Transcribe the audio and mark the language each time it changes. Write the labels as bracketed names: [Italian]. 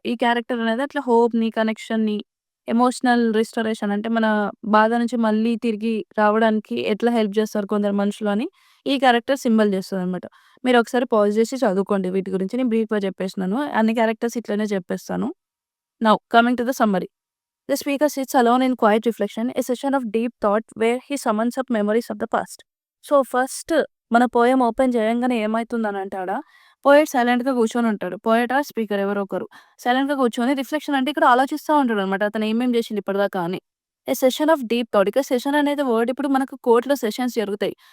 [Telugu] ఈ క్యారెక్టర్ అనేది అట్లా హోప్‌ని, కనెక్షన్‌ని, ఎమోషనల్ రిస్టోరేషన్ అంటే మన బాధ నుంచి మళ్ళీ తిరిగి రావడానికి ఎట్లా హెల్ప్ చేస్తారు కొందరు మనుషులు అని ఈ క్యారెక్టర్ సింబల్ చేస్తదనమాట. మీరొకసారి పాజ్ చేసి చదువుకోండి వీటి గురించి. నేను బ్రీఫ్‌గా చెప్పేసినాను. అన్ని క్యారెక్టర్స్ ఇట్లనే చెప్పేస్తాను. [English] Now coming to the summary. The speaker sits alone in quiet reflection, a session of deep thought where he summons up memories of the past. [Telugu] So, first మన పోయెమ్ ఓపెన్ చేయంగానే ఏమైతుందనంటే పోయెట్ సైలెంట్‌గా కూర్చొనుంటాడు. Poet are speaker ఎవరో ఒకరు. సైలెంట్‌గా కూర్చొని reflection అంటే ఇక్కడ ఆలోచిస్తా ఉంటాడనమాట. అతను ఏమేం చేసిండు ఇప్పటిదాకా అని. [English] A session of deep thought. [Telugu] ఇక సెషన్ అనేది వర్డ్ ఇప్పుడు మనకు కోర్ట్‌లో సెషన్స్ జరుగుతాయి.